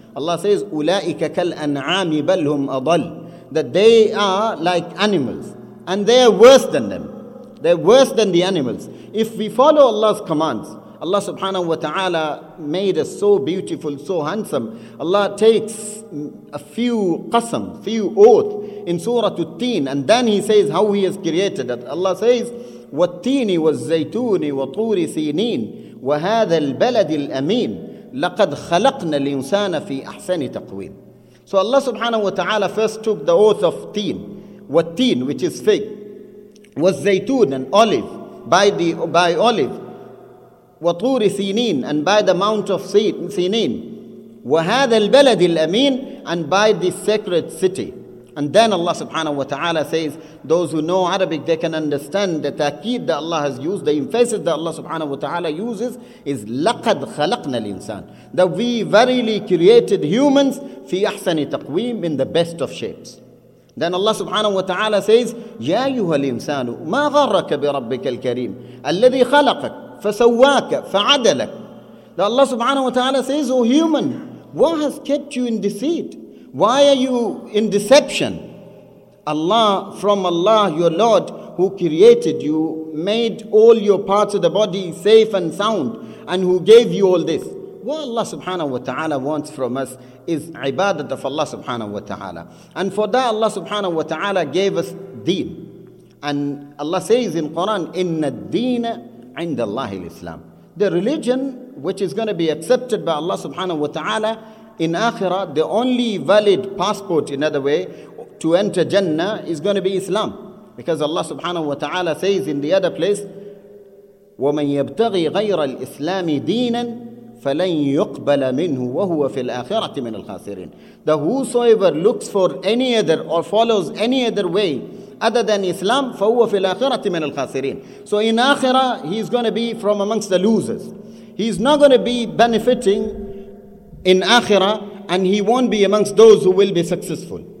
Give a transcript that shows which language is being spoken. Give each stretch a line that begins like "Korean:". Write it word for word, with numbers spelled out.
English: Allah says,
Arabic: أُولَٰئِكَ كَالْأَنْعَامِ بَلْ هُمْ أَضَلُّ,
English: that they are like animals, and they are worse than them. They are worse than the animals. If we follow Allah's commands, Allah subhanahu wa ta'ala made us so beautiful, so handsome. Allah takes a few qasam, few oath in Surah At-Teen, and then He says how He has created it.
Arabic: Allah says, وَالتِّينِ وَالزَّيْتُونِ وَطُورِ سِينِينَ وَهَذَا الْبَلَدِ الْأَمِينَ لَقَدْ خَلَقْنَا الْإِنسَانَ فِي أَحْسَنِ تَقْوِيمٍ.
English: So Allah subhanahu wa ta'ala first took the oath of teen, Wattin, which is fig, was zaytun, and olive, by the by olive, waturi sinin, and by the mount of sinin,
Arabic: wahad al balad al amin,
English: and by the sacred city. And then Allah subhanahu wa ta'ala says, those who know Arabic, they can understand the taqeed that Allah has used, the emphasis that Allah subhanahu wa ta'ala uses is
Arabic: لَقَدْ خَلَقْنَا الْإِنسَانَ,
English: that we verily created humans
Arabic: fi ahsani taqweem,
English: in the best of shapes.
Arabic: Then Allah subhanahu wa ta'ala says, يَا أَيُّهَا الْإِنسَانُ مَا غَرَّكَ بِرَبِّكَ الْكَرِيمِ الَّذِي خَلَقَكَ فَسَوَّاكَ فَعَدَلَكَ.
English: That Allah subhanahu wa ta'ala says, O human, what has kept you in deceit? Why are you in deception? Allah, from Allah, your Lord, who created you, made all your parts of the body safe and sound, and who gave you all this. What Allah subhanahu wa ta'ala wants from us is ibadat of Allah subhanahu wa ta'ala. And for that Allah subhanahu wa ta'ala gave us deen. And Allah says in Quran,
Arabic: Inna ad-deena inda Allahi al-Islam.
English: The religion which is going to be accepted by Allah subhanahu wa ta'ala in akhirah, the only valid passport, in other way, to enter Jannah is going to be Islam.
Arabic: Because Allah subhanahu wa ta'ala says in the other place, وَمَنْ يَبْتَغِي غَيْرَ الْإِسْلَامِ دِينًا فَلَنْ يُقْبَلَ مِنْهُ وَهُوَ فِي الْآخِرَةِ مِنَ الْخَاسِرِينَ.
English: That whosoever looks for any other or follows any other way other than Islam,
Arabic: فَهُوَ فِي الْآخِرَةِ مِنَ الْخَاسِرِينَ.
English: So in akhirah, he is going to be from amongst the losers. He is not going to be benefiting in akhirah, and he won't be amongst those who will be successful.